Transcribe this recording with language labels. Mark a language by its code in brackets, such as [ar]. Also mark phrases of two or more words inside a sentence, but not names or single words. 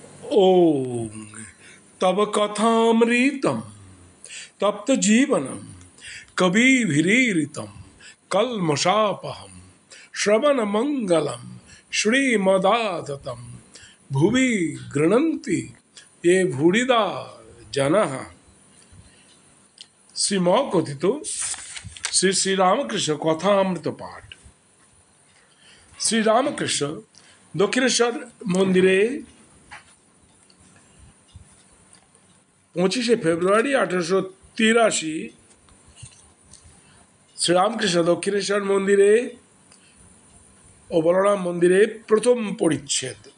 [sa] ओम तब कथामृतम तप्त जीवनम कविभिरीरितम कल्मषापहम श्रवण मंगलम श्रीमदाततम भुवि गृणन्ति ये भूरिदा जनः। [bn] শ্রীম কথিত শ্রী শ্রী রামকৃষ্ণ কথামৃত পাঠ। শ্রীরামকৃষ্ণ দক্ষিণেশ্বর মন্দিরে 25শে ফেব্রুয়ারি 1883 শ্রীরামকৃষ্ণ দক্ষিণেশ্বর মন্দিরে ও বলরাম মন্দিরে প্রথম পরিচ্ছেদ।